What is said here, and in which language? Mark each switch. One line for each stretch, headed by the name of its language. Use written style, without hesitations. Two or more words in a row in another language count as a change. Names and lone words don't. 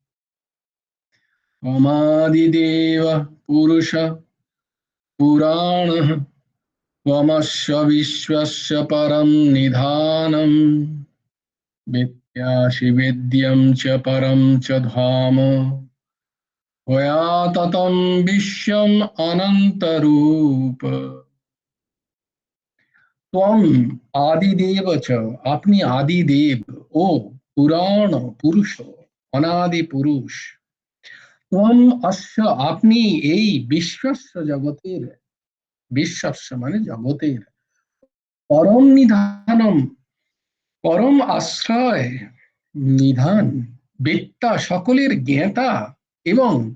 Sanskrit: त्वमादिदेवः पुरुषः पुराणः त्वमस्य विश्वस्य परं निधानम्। वेत्यासि वेद्यं च परं च धाम। त्वया ततं विश्वम् अनन्तरूप। त्वम आदिदेव च,
Bangla: আপনি আদিদেব। ও পুরাণ পুরুষ, অনাদি পুরুষ।
Sanskrit: ত্বম অস্য,
Bangla: আপনি এই বিশ্বস্য জগতের, বিশ্বস্য মানে জগতের,
Sanskrit: পরম নিধানম
Bangla: পরম আশ্রয়, নিধান, বেত্তা সকলের জ্ঞাতা, এবং